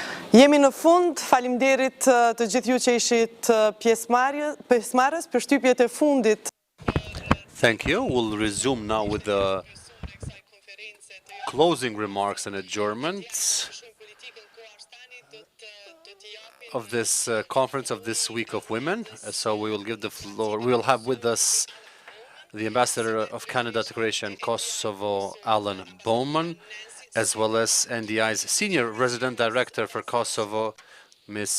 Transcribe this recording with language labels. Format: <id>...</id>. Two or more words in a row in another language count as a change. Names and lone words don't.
<sq>Jemi në fund, faleminderit të gjithë ju që ishit pjesëmarrës për shtypjet e fundit.</sq> <en>Thank you. We'll resume now with the closing remarks and adjournments of this conference of this week of women. So we will give the floor. We will have with us the Ambassador of Canada to Croatia and Kosovo, Alan Bowman, as well as NDI's Senior Resident Director for Kosovo, Ms.</en>